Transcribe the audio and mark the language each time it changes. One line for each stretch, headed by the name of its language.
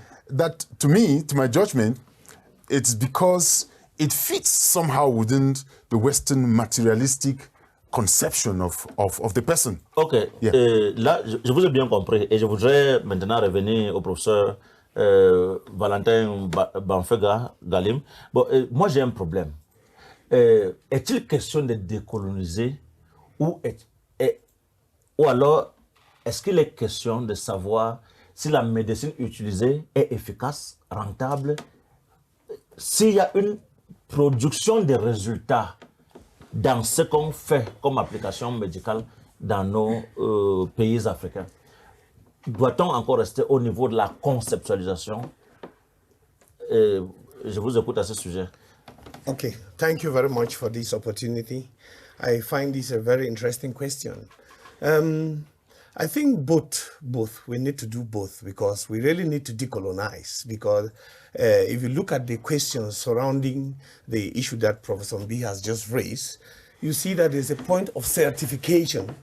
English: That, to me, to my judgment, it's because it fits somehow within the Western materialistic conception of the person.
French: Ok, là, je vous ai bien compris et je voudrais maintenant revenir au professeur Valentin Banfegha Galim. Bon, moi j'ai un problème. Est-il question de décoloniser ou alors est-ce qu'il est question de savoir si la médecine utilisée est efficace, rentable, s'il y a une production de résultats dans ce qu'on fait comme application médicale dans nos pays africains? Doit-on encore rester au niveau de la conceptualisation? Je vous écoute à ce sujet.
English: Okay, thank you very much for this opportunity. I find this a very interesting question. I think both. We need to do both because we really need to decolonize. Because if you look at the questions surrounding the issue that Professor Mbi has just raised, you see that there's a point of certification.